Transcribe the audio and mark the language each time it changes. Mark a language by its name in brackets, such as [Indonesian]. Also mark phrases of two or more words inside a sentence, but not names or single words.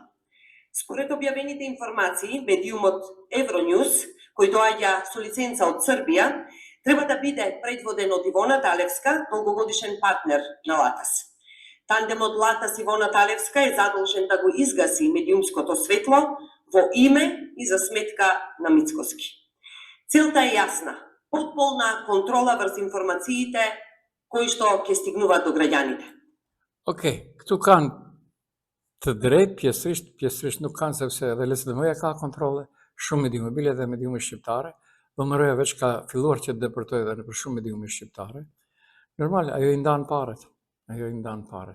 [Macedonian] Според објавените информации, медиумот Евронюс, кој доаѓа со лиценца од Србија, треба да биде предводен од Ивона Талевска, долгогодишен партнер на Латас. Тандемот Латас Ивона Талевска е задолжен да го изгаси медиумското светло во име и за сметка на Мицкоски. Целта е јасна, потполна контрола врз информациите кои што ќе стигнуваат до граѓаните. [Albanian] Okej, këtu kanë të drejtë pjesërisht nuk kanë, sepse edhe LSDM-ja ka kontrole, shumë mediume bile dhe mediume shqiptare, VMR-ja veç ka filluar që të deportojë edhe nëpër shumë mediume shqiptare. Normal, ajo i ndan paret.